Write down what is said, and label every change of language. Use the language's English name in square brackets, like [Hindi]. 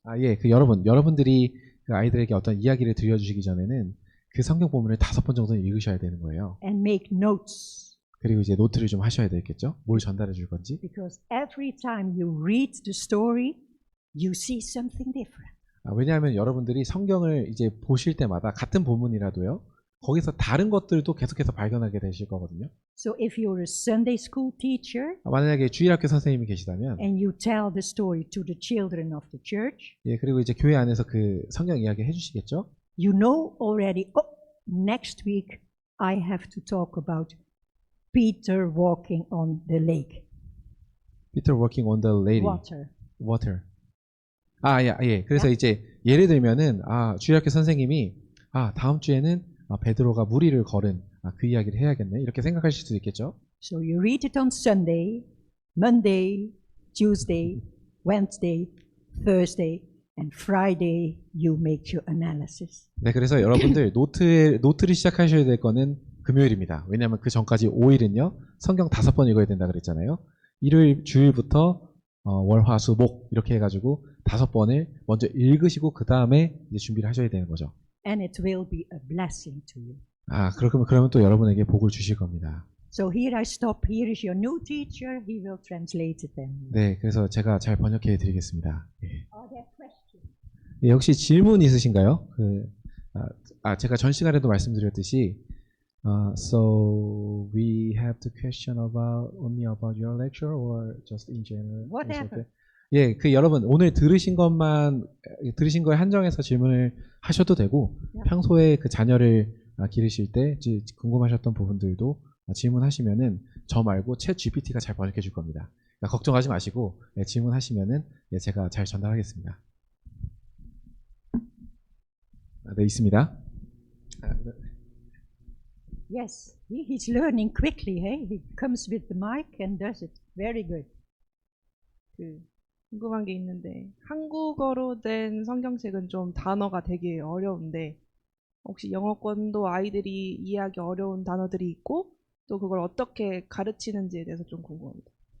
[Korean] 아, 예, 그 여러분들이 그 아이들에게 어떤 이야기를 들려주시기 전에는 그 성경 본문을 5번 정도는 읽으셔야 되는 거예요. [English] And make notes. [Korean] 그리고 이제 노트를 좀 하셔야 되겠죠? 뭘 전달해 줄 건지. [English] Because every time you read the story, you see something different. [Korean] 왜냐하면 여러분들이 성경을 이제 보실 때마다 같은 본문이라도요. 거기서 다른 것들도 계속해서 발견하게 되실 거거든요. [English] So if you're a Sunday school teacher [Korean] 만약에 주일학교 선생님이 계시다면 [English] and you tell the story to the children of the church, [Korean] 예, 그리고 이제 교회 안에서 그 성경 이야기 해주시겠죠? [English] you know already, next week I have to talk about Peter walking on the lake. Peter walking on the lady. Water. 예. [Korean] 그래서 이제 예를 들면은 주일학교 선생님이 다음 주에는 베드로가 무리를 걸은 그 이야기를 해야겠네. 이렇게 생각하실 수도 있겠죠. [English] So you read it on Sunday, Monday, Tuesday, Wednesday, Thursday, and Friday you make your analysis. [Korean] 네, 그래서 여러분들 노트를 시작하셔야 될 거는 금요일입니다. 왜냐하면 그 전까지 5일은요 성경 5번 읽어야 된다 그랬잖아요. 일요일 주일부터 월, 화, 수, 목 이렇게 해가지고 5번을 먼저 읽으시고 그 다음에 이제 준비를 하셔야 되는 거죠. [English] And it will be a blessing to you. [Korean] 그러면 또 여러분에게 복을 주실 겁니다. [English] So here I stop. Here is your new teacher. He will translate it then. [Korean] 네, 그래서 제가 잘 번역해 드리겠습니다. 예. [English] Are there questions? [Korean] 예, 혹시 질문 있으신가요? 제가 전 시간에도 말씀드렸듯이 [English] so we have the question only about your lecture or just in general? Whatever. [Korean] 예, 여러분 오늘 들으신 거에 한정해서 질문을 하셔도 되고 평소에 그 자녀를 기르실 때 궁금하셨던 부분들도 질문하시면은 저 말고 챗 GPT가 잘 번역해 줄 겁니다. 그러니까 걱정하지 마시고 질문하시면은 제가 잘 전달하겠습니다. 네, 있습니다. [English] Yes, he's learning quickly. Hey, he comes with the mic and does it very good. [Korean] 궁금한 게 있는데 한국어로 된 성경책은 좀 단어가 되게 어려운데 혹시 영어권도 아이들이 이해하기 어려운 단어들이 있고 또 그걸 어떻게 가르치는지에 대해서 좀 궁금합니다.